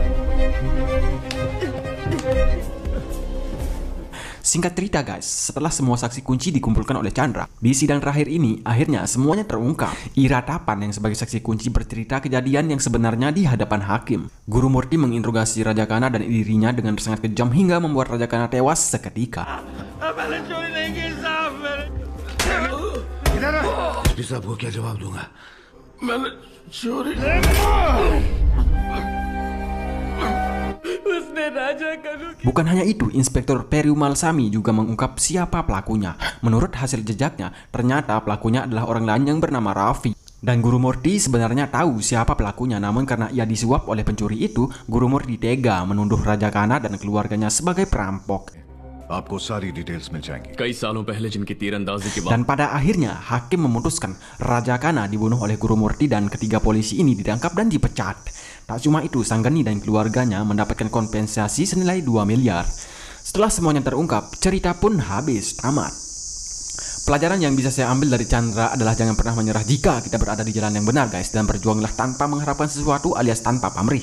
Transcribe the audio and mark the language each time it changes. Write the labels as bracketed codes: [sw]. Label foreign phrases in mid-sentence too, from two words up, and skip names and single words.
[id] Singkat cerita guys, setelah semua saksi kunci dikumpulkan oleh Chandra, di sidang terakhir ini akhirnya semuanya terungkap. Iratapan yang sebagai saksi kunci bercerita kejadian yang sebenarnya di hadapan hakim. Guru Murti menginterogasi Raja Kana dan dirinya dengan sangat kejam hingga membuat Raja Kana tewas seketika. [hi] साहब को क्या जवाब दूंगा? [id] Bukan hanya itu, Inspektur Perumal Sami juga mengungkap siapa pelakunya. Menurut hasil jejaknya, ternyata pelakunya adalah orang lain yang bernama Raffi. Dan Guru Murti sebenarnya tahu siapa pelakunya, namun karena ia disuap oleh pencuri itu, Guru Murti tega menuduh Raja Kana dan keluarganya sebagai perampok. [hi] आपको सारी डिटेल्स मिल जाएंगी। कई सालों पहले जिनकी तीरंदाजी के बाद [id] Dan pada akhirnya hakim memutuskan Raja Kana dibunuh oleh Guru Murti dan ketiga polisi ini ditangkap dan dipecat. Tak cuma itu, Sanggani dan keluarganya mendapatkan kompensasi senilai 2 miliar. Setelah semuanya terungkap, cerita pun habis tamat. Pelajaran yang bisa saya ambil dari Chandra adalah jangan pernah menyerah jika kita berada di jalan yang benar guys, dan berjuanglah tanpa mengharapkan sesuatu alias tanpa pamrih.